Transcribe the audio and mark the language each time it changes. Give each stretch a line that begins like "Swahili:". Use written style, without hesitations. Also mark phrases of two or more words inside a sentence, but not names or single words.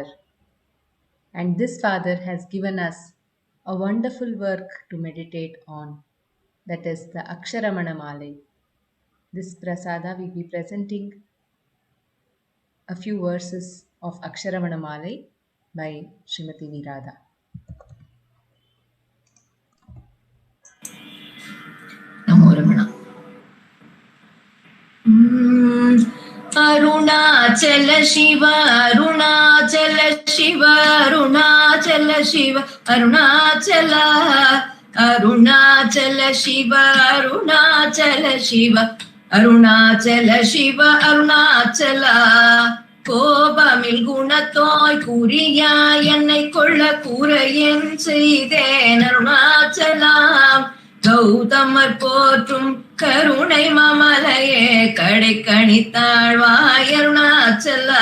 English: And this father has given us a wonderful work to meditate on. That is the Ramanasramam. This prasada will be presenting a few verses of Ramanasramam by Srimati Virada. Namo Ramana. Arunachala Shiva, Arunachala Shiva, Arunachala Shiva, Arunachala, Arunachala Shiva, Arunachala Shiva, Arunachala Shiva, Arunachala.
Tamil: கோபமில் குணத்தோய் குறியாய் என்னை கொள்ள கூரையன் செய்தேன் அருணாச்சலாம். கௌதமர் போற்றும் கருணை மமலையே கடை கணித்தாழ்வாய் அருணாச்சலா.